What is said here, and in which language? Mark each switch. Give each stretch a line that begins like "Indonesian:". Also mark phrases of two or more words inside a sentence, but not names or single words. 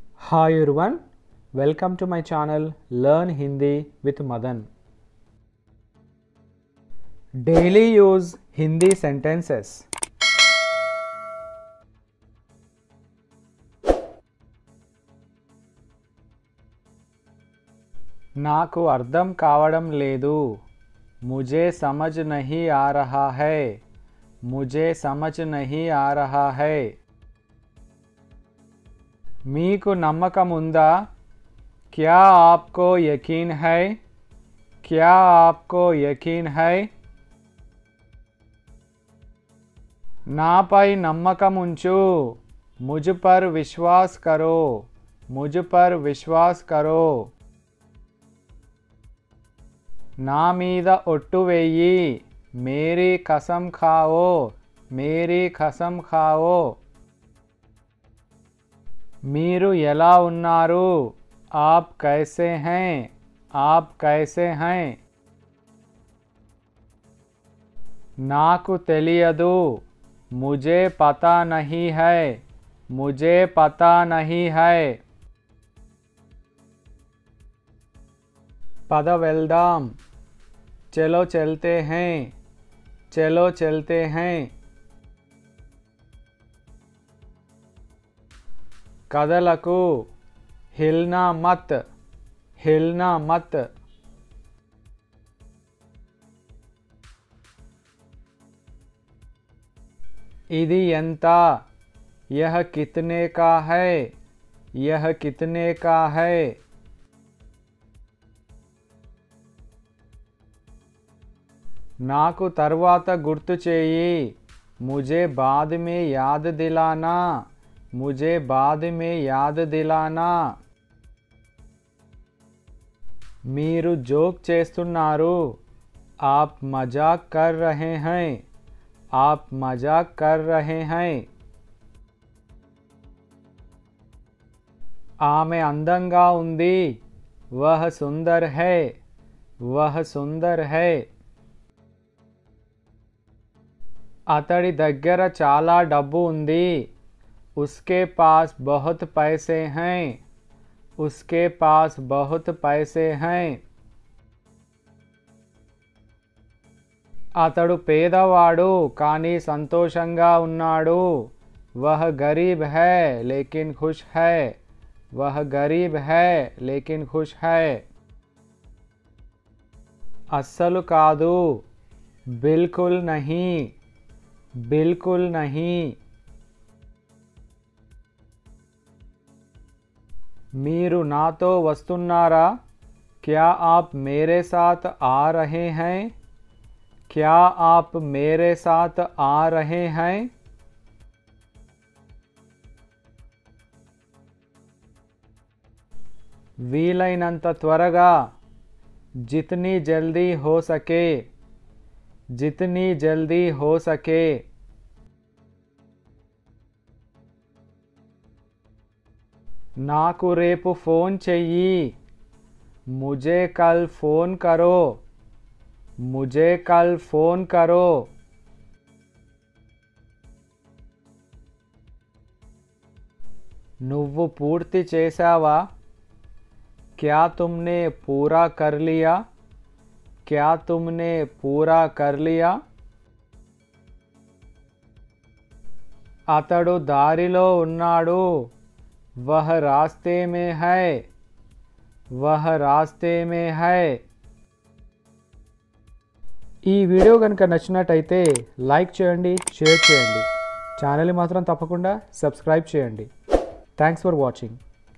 English: Hi everyone, welcome to my channel Learn Hindi with Madan. Daily use Hindi sentences.
Telugu: నాకు అర్థం కావడం లేదు.
Hindi: मुझे समझ नहीं आ रहा है. मुझे समझ नहीं आ रहा है.
Telugu: మీకు నమ్మకం ఉందా?
Hindi: क्या आपको यकीन है? क्या आपको यकीन है?
Telugu: నాపై నమ్మకం ఉంచు.
Hindi: मुझ पर विश्वास करो. मुझ पर विश्वास करो.
Telugu: నా మీద ఒట్టు వేయి.
Hindi: मेरी कसम खाओ. मेरी कसम खाओ.
Telugu: మీరు ఎలా ఉన్నారు?
Hindi: आप कैसे हैं? आप कैसे हैं?
Telugu: నాకు తెలియదు.
Hindi: मुझे पता नहीं है. मुझे पता नहीं है.
Telugu: పద వెళ్దాం.
Hindi: चलो चलते हैं. चलो चलते हैं.
Telugu: కదలకు.
Hindi: हिलना मत. हिलना मत.
Telugu: ఇది ఎంత?
Hindi: यह कितने का है? यह कितने का है?
Telugu: నాకు తర్వాత గుర్తు చేయి.
Hindi: मुझे बाद में याद दिलाना. मुझे बाद में याद दिलाना.
Telugu: మీరు జోక్ చేస్తున్నారు.
Hindi: आप मजाक कर रहे हैं. आप मजाक कर रहे हैं.
Telugu: ఆమె అందంగా ఉంది.
Hindi: वह सुंदर है. वह सुंदर है.
Telugu: అతడి దగ్గర చాలా డబ్బు ఉంది.
Hindi: उसके पास बहुत पैसे हैं. उसके पास बहुत पैसे हैं.
Telugu: అతడు పేదవాడు కానీ సంతోషంగా ఉన్నాడు.
Hindi: वह गरीब है लेकिन खुश है. वह गरीब है लेकिन खुश है.
Telugu: అస్సలు కాదు.
Hindi: बिल्कुल नहीं. बिल्कुल नहीं.
Telugu: మీరు నాతో వస్తున్నారా?
Hindi: क्या आप मेरे साथ आ रहे हैं? क्या आप मेरे साथ आ रहे हैं?
Telugu: వీలైనంత త్వరగా.
Hindi: जितनी जल्दी हो सके. जितनी जल्दी हो सके.
Telugu: నాకు రేపు ఫోన్ చెయ్యి.
Hindi: मुझे कल फ़ोन करो. मुझे कल फ़ोन करो.
Telugu: నువ్వు పూర్తి చేసావా?
Hindi: क्या तुमने पूरा कर लिया? क्या तुमने पूरा कर लिया?
Telugu: అతడు దారిలో ఉన్నాడు.
Hindi: वह रास्ते में है. वह रास्ते में है.
Telugu: ఈ వీడియో కనుక నచ్చినట్టయితే లైక్ చేయండి, షేర్ చేయండి. ఛానల్ని మాత్రం తప్పకుండా సబ్స్క్రైబ్ చేయండి.
English: thanks for watching.